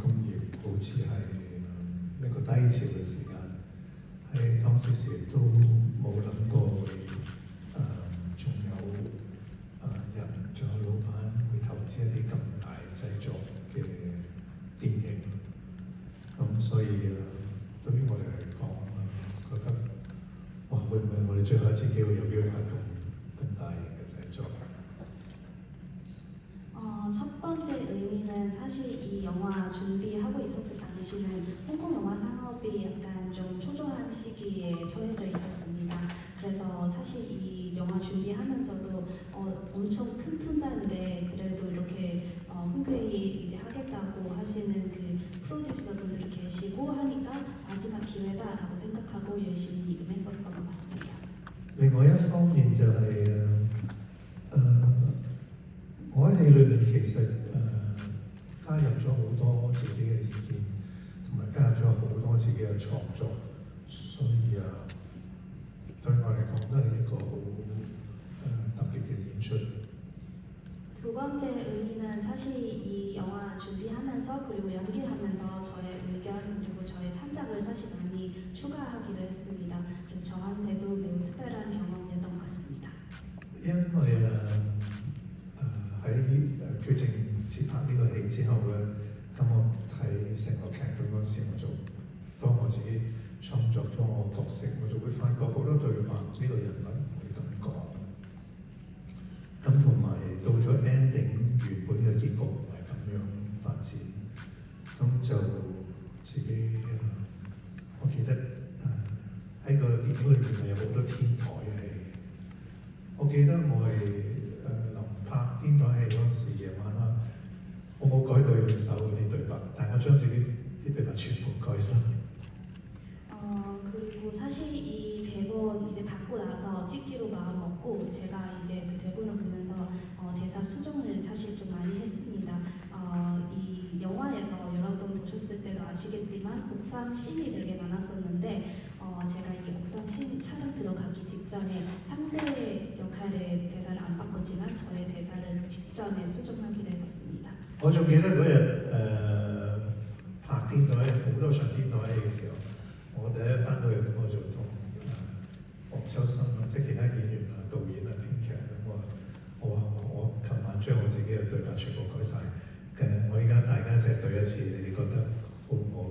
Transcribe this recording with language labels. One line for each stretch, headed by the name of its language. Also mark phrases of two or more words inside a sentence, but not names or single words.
Cantonese: 工業好似係一個低潮嘅時間，喺當時亦都冇諗過會仲有人，仲有老闆會投資一啲咁大製作嘅電影，咁所以對於我哋嚟講覺得哇，會唔會我哋最後一次機會有機會拍咁大型嘅製作？
Korean: 첫 번째 의미는 사실 이 영화 준비하고 있었을 당시는 홍콩 영화 산업이 약간 좀 초조한 시기에 처해져 있었습니다. 그래서 사실 이 영화 준비하면서도 엄청 큰 투자인데 그래도 이렇게 흔쾌히 이제 하겠다고 하시는 그 프로듀서 분들이 계시고 하니까 마지막 기회다라고 생각하고 열심히 임했었던 것 같습니다.
Cantonese: 另外一方面就係我喺戲裏面其實加入咗好多自己嘅意見，同埋加入咗好多自己嘅創作，所以對我嚟講都係一個好特別嘅演出。
Korean: 두 번째 의미는 사실 이 영화 준비하면서 그리고 연기하면서 저의 의견 그리고 저의 창작을 사실 많이 추가하기도 했습니다. 그래서 저한테도 매우 특별한 경험이었던 것 같습니다.
Cantonese: 因為喺決定接拍呢個戲之後咧，咁我睇成個劇本嗰時，當我自己創作咗我角色，我就會發覺好多對白呢個人物唔會咁講。咁同埋到咗 ending 原本嘅結局唔係咁樣發展，咁就自己我記得喺個電影裏面係有好多天台嘅戲，我記得我係。拍天台戲嗰陣時，夜晚黑，我冇改對手嗰啲對白，但我將自己啲對白全部改晒。
Korean: 그리고 사실 이 대본 이제 받고 나서 찍기로 마음 먹고 제가 이제 그 대본을 보면서 대사 수정을 사실 좀 많이 했습니다. 이 영화에서 여러분 보셨을 때도 아시겠지만 옥상 씬이 되게 많았었는데 제가 이 옥상 씬 촬영 들어가기 직전에 상대 역할의 대사를 안 바꿨지만 저의 대사를 직전에 수정하기도 했었습니다.
Cantonese: 我仲記得嗰日拍天台好多場天台戲嘅時候，我第一翻到去咁我就同黃秋生即係其他演員導演編劇咁我琴晚將我自己嘅對白全部改晒。我而家大家一齊對一次，你哋覺得好唔好？